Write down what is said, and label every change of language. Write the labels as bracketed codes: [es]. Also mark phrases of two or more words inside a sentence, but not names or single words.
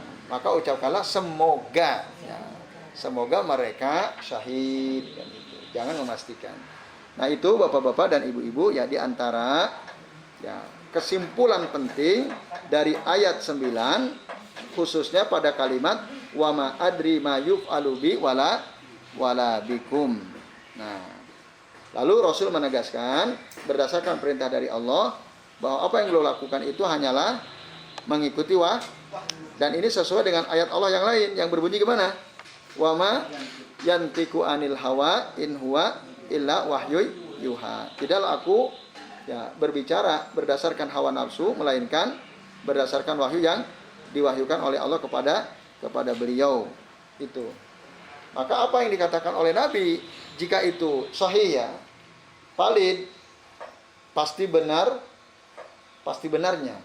[id] Maka ucapkanlah semoga, ya, semoga mereka syahid. Kan gitu. jangan memastikan. Nah itu bapak-bapak dan ibu-ibu ya, di antara ya kesimpulan penting dari ayat 9 khususnya pada kalimat [ar] وما أدري ما يفعل بي ولا بكم. [id] Nah, lalu Rasul menegaskan berdasarkan perintah dari Allah bahwa apa yang beliau lakukan itu hanyalah mengikuti dan ini sesuai dengan ayat Allah yang lain yang berbunyi gimana? [ar] وما ينطق عن الهوى إن هو إلا وحي يوحى. [id] Tidaklah aku ya berbicara berdasarkan hawa nafsu melainkan berdasarkan wahyu yang diwahyukan oleh Allah kepada beliau. Itu. Maka apa yang dikatakan oleh Nabi jika itu sahih ya, valid, pasti benarnya.